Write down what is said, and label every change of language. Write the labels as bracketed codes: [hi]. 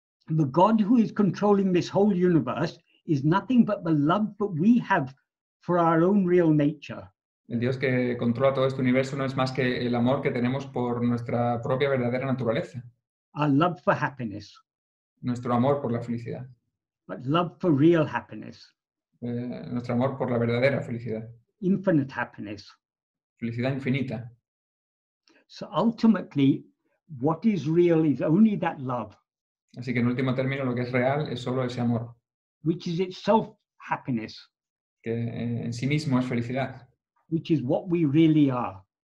[en] The God who is controlling this whole universe is nothing but the love that we have for our own real nature. [es] El Dios que controla todo este universo no es más que el amor que tenemos por nuestra propia verdadera naturaleza. [en] Our love for happiness. [es] Nuestro amor por la felicidad. [en] But love for real happiness. [es] Nuestro amor por la verdadera felicidad. [en] Infinite happiness. [es] Felicidad infinita. [en] So ultimately, what is real is only that love. [es] Así que en último término lo que es real es solo ese amor. [en] Which is itself happiness. [es] Que en sí mismo es felicidad. [en] Which is what we really are.